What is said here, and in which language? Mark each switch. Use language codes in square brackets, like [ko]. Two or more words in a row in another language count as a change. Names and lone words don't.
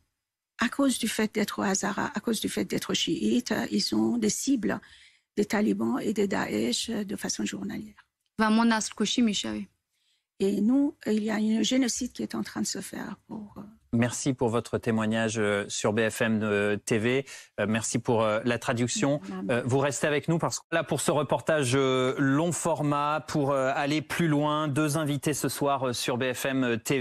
[fr] À cause du fait d'être hazara, à cause du fait d'être chiite, ils sont des cibles des talibans et des Daesh de façon journalière. [fa] و ما نسل کشی میشویم. [fr] Et nous, il y a un génocide qui est en train de se faire pour... Merci pour votre témoignage sur BFM TV. Merci pour la traduction. Vous restez avec nous parce que là, pour ce reportage long format, pour aller plus loin, 2 invités ce soir sur BFM TV.